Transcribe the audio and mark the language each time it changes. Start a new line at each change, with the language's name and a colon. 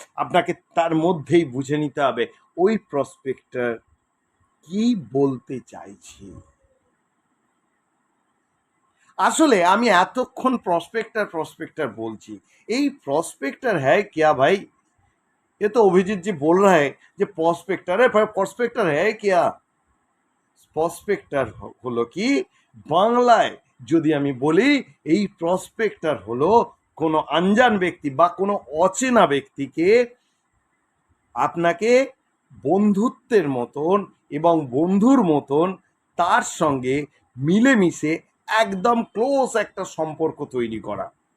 Bangla: আপনাকে তার মধ্যেই বুঝে নিতে হবে ওই প্রসপেক্টর কি বলতে চাইছে। আসলে আমি এতক্ষণ प्रॉस्पेक्टर বলছি, এই प्रॉस्पेक्टर
Hindi: है क्या भाई? ये तो अभिजीत जी बोल रहा है যে प्रॉस्पेक्टर है, प्रॉस्पेक्टर है क्या?
Bangla: প্রসপেক্টর হলো কি, বাংলায় যদি আমি বলি, এই প্রসপেক্টর হলো কোনো আনজান ব্যক্তি বা কোনো অচেনা ব্যক্তিকে আপনাকে বন্ধুত্বের মতন এবং বন্ধুর মতন তার সঙ্গে মিলেমিশে একদম ক্লোজ একটা সম্পর্ক তৈরি করা।